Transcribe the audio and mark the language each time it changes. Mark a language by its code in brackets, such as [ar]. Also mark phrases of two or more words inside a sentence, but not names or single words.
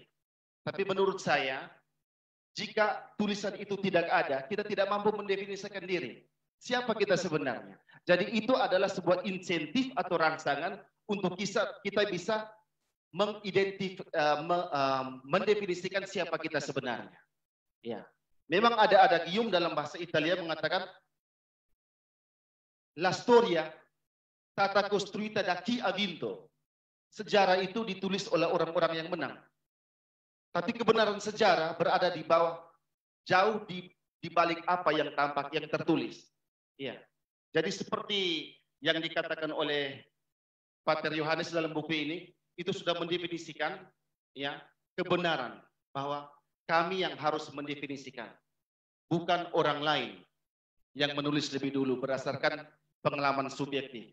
[id] Tapi menurut saya, jika tulisan itu tidak ada, kita tidak mampu mendefinisikan diri. Siapa kita sebenarnya? Jadi itu adalah sebuah insentif atau rangsangan untuk kita bisa mendefinisikan siapa kita sebenarnya. Ya. Memang ada gium dalam bahasa Italia mengatakan [it] la storia stata costruita da chi ha vinto. [id] Sejarah itu ditulis oleh orang-orang yang menang. Tapi kebenaran sejarah berada di bawah, jauh di balik apa yang tampak, yang tertulis. Ya. Jadi seperti yang dikatakan oleh Pater Yohanes dalam buku ini, itu sudah mendefinisikan, ya, kebenaran bahwa kami yang harus mendefinisikan, bukan orang lain yang menulis lebih dulu berdasarkan pengalaman subjektif.